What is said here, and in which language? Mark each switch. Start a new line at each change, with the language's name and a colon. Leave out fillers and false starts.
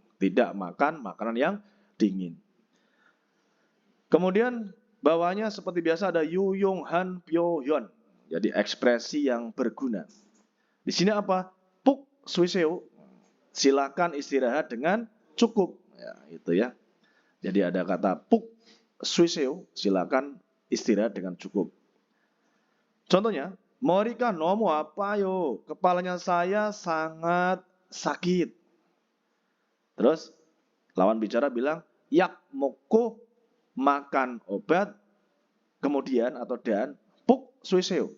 Indonesian: Tidak makan makanan yang dingin. Kemudian bawahnya seperti biasa ada 유용한 표현. Jadi ekspresi yang berguna. Di sini apa?
Korean: 푹 쉬세요.
Indonesian: Silakan istirahat dengan cukup. Ya, itu ya. Jadi ada kata 푹 쉬세요. Silakan istirahat dengan cukup. Contohnya,
Korean: 머리가 너무 아파요.
Indonesian: Kepalanya saya sangat sakit. Terus lawan bicara bilang,
Korean: 약 먹고
Indonesian: makan obat, kemudian atau dan
Korean: 푹 쉬세요.